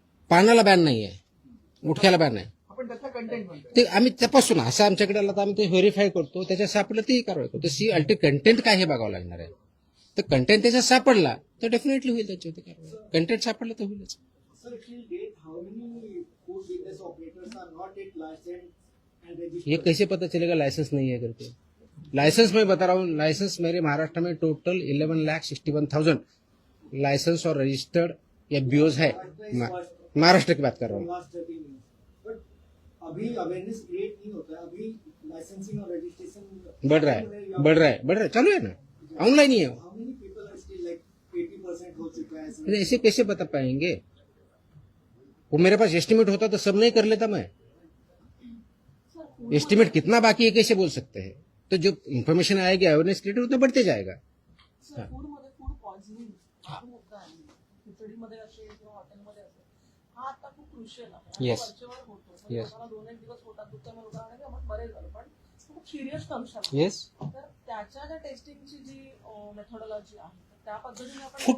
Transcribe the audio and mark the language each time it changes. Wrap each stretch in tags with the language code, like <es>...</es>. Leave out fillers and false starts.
<mr>पानाला ban नाही आहे गुटख्याला ban आहे आपण त्याचा कंटेंट म्हणतो ते आम्ही तपासून असं आमच्याकडे आलं तर आम्ही ते व्हेरीफाय करतो त्याच्यात सापडलं तेही कारवाई करतो सी अल्टी कंटेंट काय हे बघावं लागणार आहे तर कंटेंट त्याच्यात सापडला तर डेफिनेटली होईल त्याच्यावरती कारवाई कंटेंट सापडलं तर होईलच</mr> <en>Sir, till date, how many food business operators are not yet licensed and registered?</en> <hi>ये कैसे पता चलेगा लाइसेंस नहीं है करके लाइसेंस मैं बता रहा हूँ लाइसेंस मेरे महाराष्ट्र में टोटल 11,61,000 लाइसेंस और रजिस्टर्ड FBOs है महाराष्ट्र की बात कर रहा हूँ</hi> <en>Last 13 years. But</en> <hi>अभी अवेयरनेस क्रिएट नहीं होता है अभी</hi> <en>licensing or registration</en> <hi>बढ़ रहा है, चालू है ना, ऑनलाइन ही है।</hi> <en>How many people are still like 80%</en> <hi>हो चुका है ऐसा? अरे ऐसे कैसे बता पाएंगे? वो मेरे पास एस्टिमेट होता तो सब नहीं कर लेता मैं। एस्टिमेट कितना बाकी है कैसे बोल सकते हैं? तो जो इन्फॉर्मेशन आएगी अवेयरनेस क्रिएटर उतना बढ़ते जाएगा।</hi> <mr>सर फूडमध्ये फूड पॉइझनिंग हा मुद्दा आहे. खिचडीमध्ये असेल किंवा हॉटेलमध्ये असेल, हा आता खूप क्रुशियल आहे.</mr> <en>Yes.</en> <mr>वरचेवर होतो. म्हणजे</mr> <en>Yes.</en> <mr>लोकांना 2-1 दिवस पोटात दुखतं, मग लोकांना की आपण बरे झालो, पण खूप सिरियस कंडिशन.</mr> <en>yes,</en> <mr>तर त्याच्या ज्या टेस्टिंगची जी मेथोडॉलॉजी आहे, तर त्या पद्धतीने आपण</mr>